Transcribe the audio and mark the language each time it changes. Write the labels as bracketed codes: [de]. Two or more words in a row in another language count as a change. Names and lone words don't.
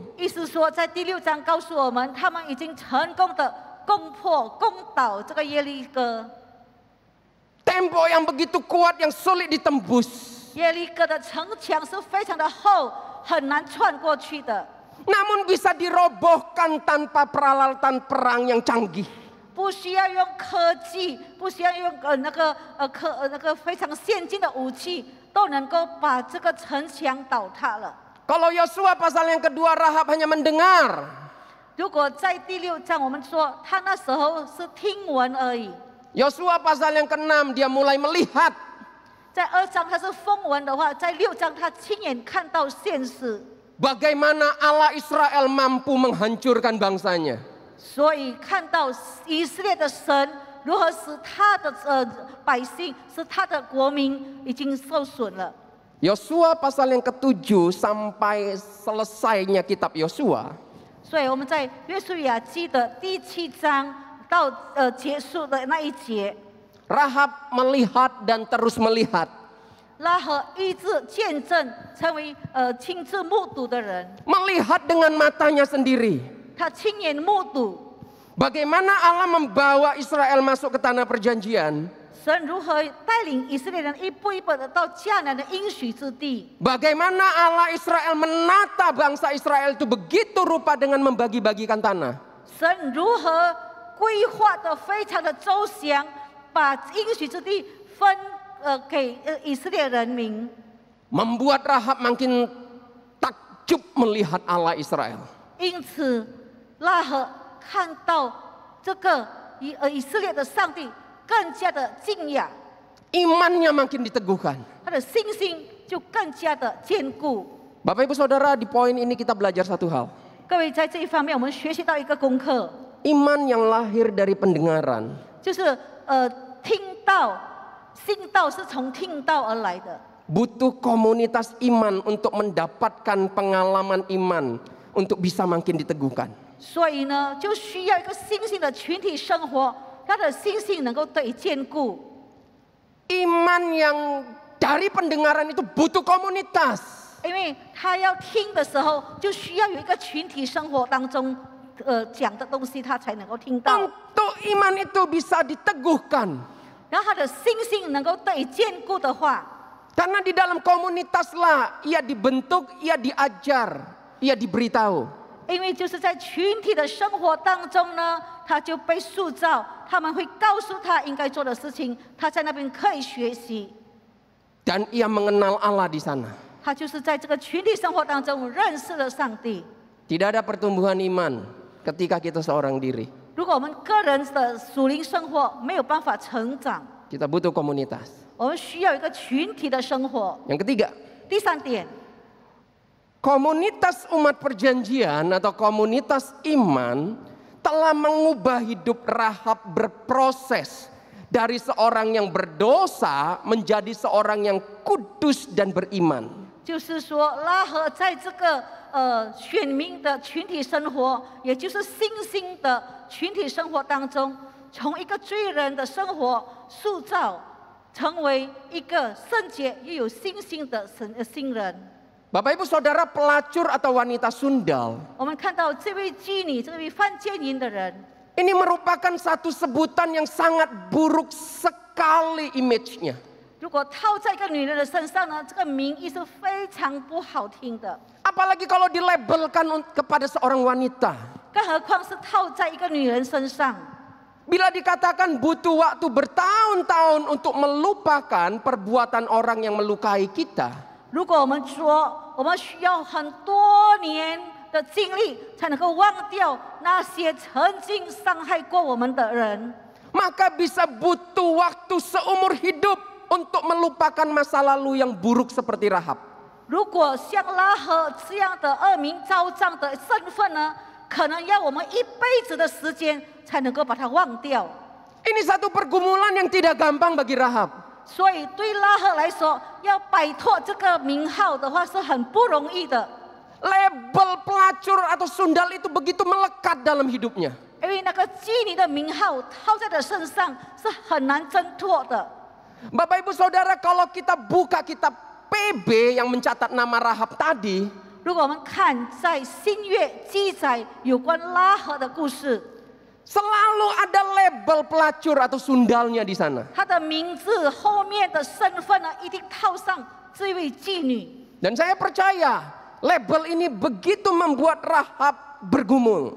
[zh] 意思说，在第6章告诉我们，他们已经成功的攻破、攻倒这个耶利哥。 [id] Tembok yang begitu kuat yang sulit ditembus. [zh] 耶利哥的城墙是非常的厚，很难穿过去的。 [id] Namun bisa dirobohkan tanpa peralatan perang yang canggih. [zh] 不需要用科技，不需要用那个非常先进的武器，都能够把这个城墙倒塌了。 [id] Kalau Yosua pasal yang kedua Rahab hanya mendengar. [zh] 如果在第6章我们说他那时候是听闻而已， [id] Yosua pasal yang ke-6 dia mulai melihat. [zh] 在2章他是风闻的话，在6章他亲眼看到现实。 [id] Bagaimana Allah Israel mampu menghancurkan bangsanya. [zh] 所以看到以色列的神如何使他的百姓，使他的国民已经受损了。 [id] Yosua pasal yang ke-7 sampai selesainya kitab Yosua. [zh] 所以我们在约书亚记的第7章到结束的那一节， [id] Rahab melihat dan terus melihat. [zh] 拉合医治见证，成为亲自目睹的人。 [id] Melihat dengan matanya sendiri. [zh] 他亲眼目睹 [id] Bagaimana Allah membawa Israel masuk ke tanah perjanjian. [zh] 神如何带领以色列人一步一步的到迦南的应许之地。 [id] Bagaimana Allah Israel menata bangsa Israel itu begitu rupa dengan membagi-bagikan tanah. [zh] 神如何规划的非常的周详，把应许之地分给以色列人民。 [id] Membuat Rahab makin takjub melihat Allah Israel. [zh] 因此，拉合看到这个以色列的上帝更加的敬仰， [id] Imannya makin diteguhkan. [zh] 他的信心就更加的坚固。 [id] Bapak Ibu Saudara, di poin ini kita belajar satu hal. [zh] 各位在这一方面，我们学习到一个功课， [id] Iman yang lahir dari pendengaran [zh] 就是听到，信道是从听到而来的。 [id] butuh komunitas iman untuk mendapatkan pengalaman iman untuk bisa makin diteguhkan. [zh] 所以呢，就需要一个信心的群体生活，他的信心能够得以坚固。 [id] Iman yang dari pendengaran itu butuh komunitas. [zh] 因为他要听的时候，就需要有一个群体生活当中，讲的东西他才能够听到， [id] Untuk iman itu bisa diteguhkan. [zh] 然后他的信心能够得以坚固的话， [id] Karena di dalam komunitaslah ia dibentuk, ia diajar, ia diberitahu. [zh] 因为就是在群体的生活当中呢，他就被塑造，他们会告诉他应该做的事情，他在那边可以学习。 [id] Dan ia mengenal Allah di sana. [zh] 他就是在这个群体生活当中认识了上帝。 [id] Tidak ada pertumbuhan iman ketika kita seorang diri. [zh] 如果我们个人的属灵生活没有办法成长， [id] Kita butuh komunitas. [zh] 我们需要一个群体的生活。 [id] Yang ketiga, [zh] 第三点， [id] komunitas umat perjanjian atau komunitas iman telah mengubah hidup Rahab berproses dari seorang yang berdosa menjadi seorang yang kudus dan beriman. [zh] 就是说拉合在这个选民的群体生活，也就是新兴的群体生活当中，从一个罪人的生活塑造成为一个圣洁又有信心的新人。 [id] Bapak Ibu Saudara, pelacur atau wanita sundal [zh] 我们看到这位妓女，这位犯奸淫的人， [id] ini merupakan satu sebutan yang sangat buruk sekali image-nya. [zh] 如果套在一个女人的身上呢，这个名义是非常不好听的。 [id] Apalagi kalau dilabelkan kepada seorang wanita. [zh] 更何况是套在一个女人身上。 [id] Bila dikatakan butuh waktu bertahun-tahun untuk melupakan perbuatan orang yang melukai kita. [zh] 如果我们说我们需要很多年的经历才能够忘掉那些曾经伤害过我们的人， [id] Maka bisa butuh waktu seumur hidup untuk melupakan masa lalu yang buruk seperti Rahab. [zh] 如果像拉合这样的恶名昭彰的身份呢，可能要我们一辈子的时间才能够把它忘掉。 [id] Ini satu pergumulan yang tidak gampang bagi Rahab. [zh] 所以对拉合来说，要摆脱这个名号的话是很不容易的。 [id] Label pelacur atau sundal itu begitu melekat dalam hidupnya. [zh] 因为那个妓女的名号套在的身上是很难挣脱的。 [id] Bapak Ibu Saudara, kalau kita buka kitab PB yang mencatat nama Rahab tadi, [zh] 如果我们看在新约记载有关拉合的故事， [id] selalu ada label pelacur atau sundalnya di sana. [zh] 她的名字后面的身份呢，一定套上这位妓女。 [id] Dan saya percaya label ini begitu membuat Rahab bergumul.